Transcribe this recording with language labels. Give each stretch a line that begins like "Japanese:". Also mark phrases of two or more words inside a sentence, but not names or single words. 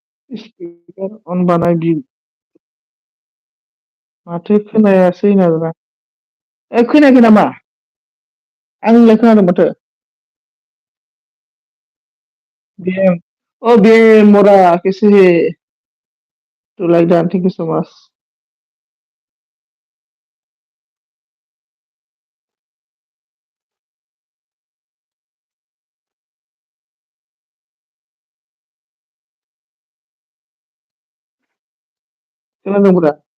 Bodo: स्पिकार अन बानाय माथो खोनायासै नामा? खोनायाखै नामा? आंलाय खोनादों माथो।
Hindi: बेमरा कैसे है?
English: too like that, thank you so much.
Bodo: खोनादों ब्रा।